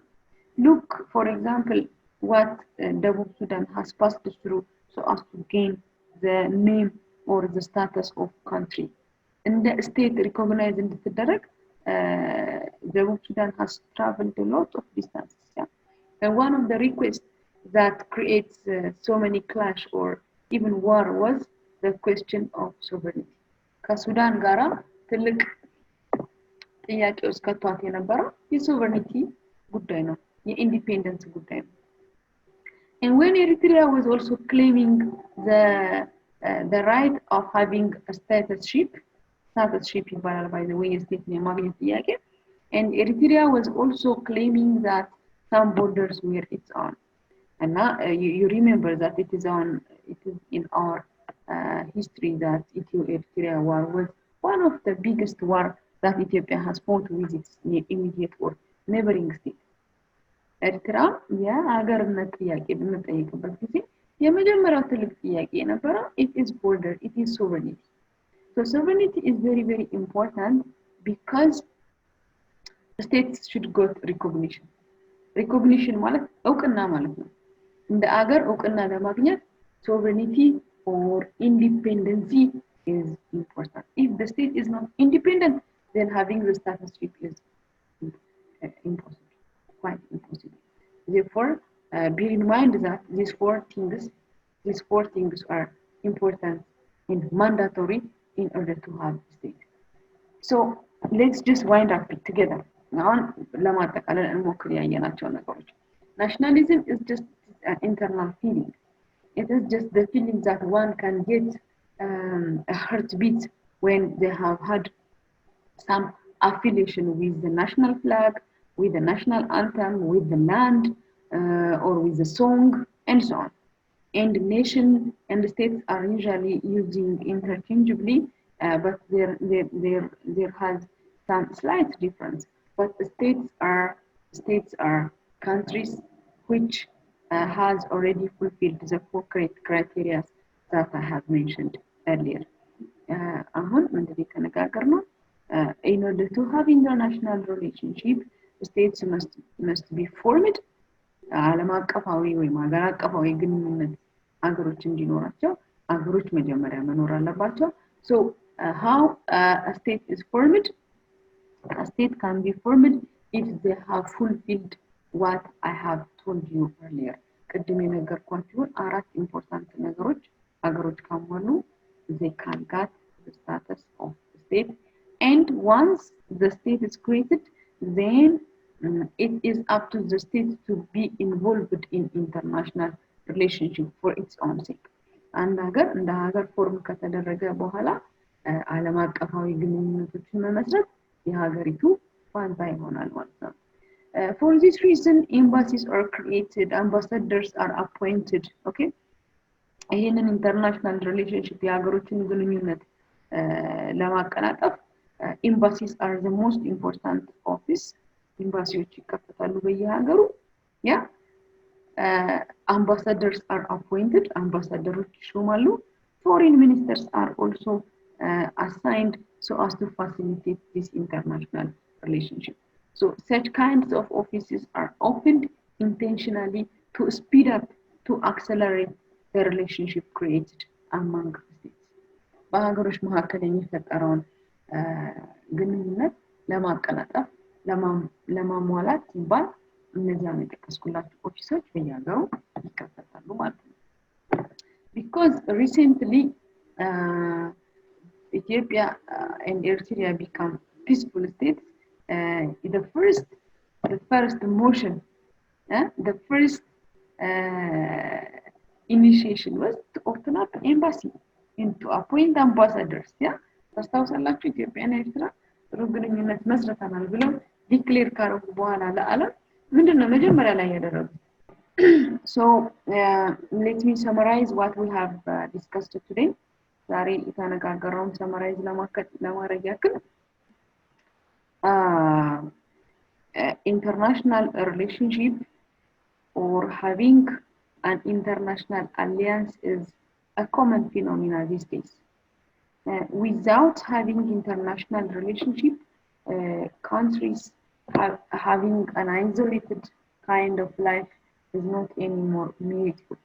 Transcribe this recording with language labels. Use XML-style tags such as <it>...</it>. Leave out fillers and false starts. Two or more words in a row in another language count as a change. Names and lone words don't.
<en>Look, for example, what Dabub Sudan has passed through so as to gain the name or the status of country. And the state recognized in the direct Dabub Sudan has traveled a lot of distances. Yeah? And one of the requests that creates so many clash or even war was the question of sovereignty.</en> <am>ከሱዳን ጋራ ትልቅ ጥያቄ ውስጥ ከቷት የነበረው የሶቨreignty ጉዳይ ነው የኢንዲፔንደንስ ጉዳይ ነው</am> <en>and when Eritrea was also claiming the right of having a statusship ይባላል by the way state</en> <am>የማግኘት ጥያቄ</am> <en>and Eritrea was also claiming that some borders were its own and now you remember that it is in our history that Ethiopia war was one of the biggest war that Ethiopia has fought with its immediate or neighboring state</en> <am>ኤርትራ የሀገርነት ጥያቄ በመጠየቅበት ጊዜ የመጀመሪያው ትልቅ ጥያቄ የነበረው</am> <en>it is border it is sovereignty so sovereignty is very very important because states should get recognition</en> <am>ማለት እውቅና ማለት ነው እንደ ሀገር እውቅና ለማግኘት</am> <en>sovereignty or independency is important if the state is not independent then having the statusship is impossible quite impossible therefore bear in mind that these four things are important and mandatory in order to have a state so let's just wind up it together now</en> <am>ለማጠቃለል እንሞክር ያየናቸው ነገሮች</am> <en>nationalism is just an internal feeling it is just the feeling that one can get a heartbeat when they have had some affiliation with the national flag with the national anthem with the land or with the song and so on and nation and the states are usually using interchangeably but there has some slight difference but the states are countries which has already fulfilled the four criteria that I have mentioned earlier</en> <am>አሁን እንደዚህ ተነጋገርነው</am> <en>in order to have international relationship states must be formed</en> <am>ዓለም አቀፋዊ ወይም ሀገር አቀፋዊ ግንኙነት ሀገሮች እንዲኖራቸው አገሮች መጀመሪያ መኖር አለባቸው።</am> <en>So how a state is formed? A state can be formed if they have fulfilled what I have told you earlier.</en> <am>ቅድም የነገርኳችሁን አራት ኢምፖርታንት ነገሮች አገሮች ካሟሉ</am> <en>they can get the status of the state. And once the state is created, then it is up to the state to be involved in international relationship for its own sake.</en> <am>አንድ ሀገር እንደ ሀገር ፎርም ከተደረገ በኋላ ዓለም አቀፋዊ ግንኙነቶችን መመስረት የሀገሪቱ ፋንታ ይሆናል ማለት ነው።</am> <en>For this reason, embassies are created, ambassadors are appointed. Okay? ይሄንን international relationship</en> <am>የሀገሮችን ግንኙነት ለማቀላጠፍ</am> <en>embassies are the most important office.</en> <am>ኤምባሲዎች ይከፈታሉ በየሀገሩ ያ</am> <en>ambassadors are appointed, ambassadors</en> <am>ይሾማሉ.</am> <en>Foreign ministers are also assigned so as to facilitate this international relationship. So such kinds of offices are opened intentionally to speed up, to accelerate the relationship created among states.</en> <am>በሀገሮች መካከል የሚፈጠረውን ግንኙነት ለማቀላጠፍ ለማሟላት ሲባል እነዚያን የጠቀስኩላችሁ ኦፊሶች በየሀገሩ ይከፈታሉ ማለት ነው።</am> <en>Because recently Ethiopia and Eritrea become peaceful states, the first motion, the first initiation was to open up embassy and to appoint ambassadors. Yeah,</en> <am>ታስታውሳላችሁ ኢትዮጵያና ኤርትራ ጥሩ ግንኙነት መስርተናል ብለው ዲክሌር ካረጉ በኋላ ለዓለም ምንድነው መጀመሪያ ላይ ያደረጉት?</am> <en>So let me summarize what we have discussed today.</en> <am>ዛሬ የተነጋገረውን</am> <en>summarize</en> <am>ለማድረግ ያክል</am> <en>international relationship or having an international alliance is a common phenomenon these days. Without having international relationship, countries having an isolated kind of life is not anymore meaningful.</en>